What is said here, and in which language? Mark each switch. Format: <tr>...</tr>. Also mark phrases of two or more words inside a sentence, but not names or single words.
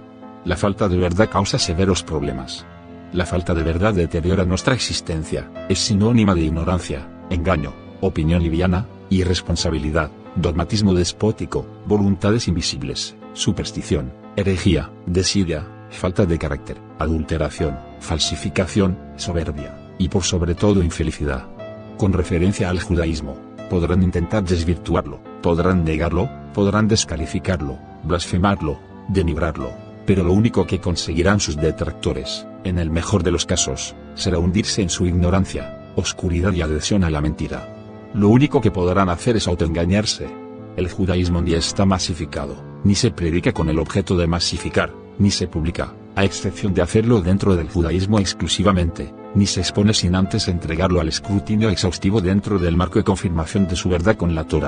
<es>La falta de verdad causa severos problemas. La falta de verdad deteriora nuestra existencia, es sinónima de ignorancia, engaño, opinión liviana, irresponsabilidad, dogmatismo despótico, voluntades invisibles, superstición, herejía, desidia, falta de carácter, adulteración, falsificación, soberbia, y por sobre todo infelicidad. Con referencia al judaísmo, podrán intentar desvirtuarlo, podrán negarlo, podrán descalificarlo, blasfemarlo, denigrarlo, pero lo único que conseguirán sus detractores, en el mejor de los casos, será hundirse en su ignorancia, oscuridad y adhesión a la mentira. Lo único que podrán hacer es autoengañarse. El judaísmo ni está masificado, ni se predica con el objeto de masificar, ni se publica, a excepción de hacerlo dentro del judaísmo exclusivamente, ni se expone sin antes entregarlo al escrutinio exhaustivo dentro del marco de confirmación de su verdad con la Torá.</es>